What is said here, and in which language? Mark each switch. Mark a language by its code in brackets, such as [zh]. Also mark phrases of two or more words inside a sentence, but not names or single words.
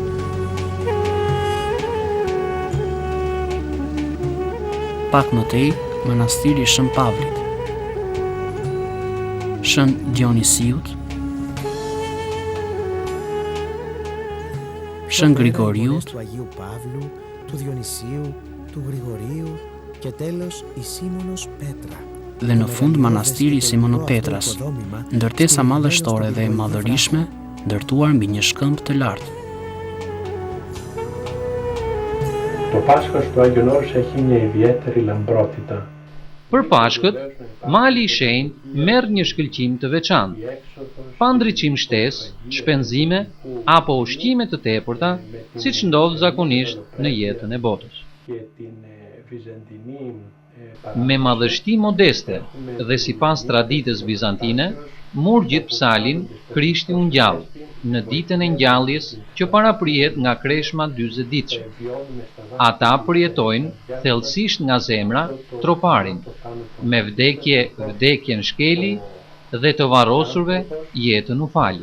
[sq] Pak më tej, Manastiri Shën Pavlit, Shën Dionisiut, Shën Grigoriut, [el] του Αγίου Παύλου, του Διονυσίου, του Γρηγορίου και τέλος η Σίμωνος Πέτρα. [sq] dhe në fund manastiri Simono Petras, ndërtesa madhështore dhe e madhërishme, ndërtuar mbi një shkëmb të lartë. [el] Το Πάσχας του Άγιον Όρος έχει μια ιδιαίτερη λαμπρότητα. [sq] Për Pashkët, mali i shenjtë merr një shkëlqim të veçantë. Pa ndriçim shtesë, shpenzime apo ushqime të tepërta, siç ndodh zakonisht në jetën e botës. [el] Και την βυζαντινή [sq] Me madhështi modeste dhe sipas traditës bizantine, murgjit psalin Krishti u ngjall në ditën e ngjalljes që paraprihet nga kreshma 40 ditëshe. Ata përjetojnë thellësisht nga zemra troparin, me vdekjen shkeli dhe të varrosurve jetën u fali.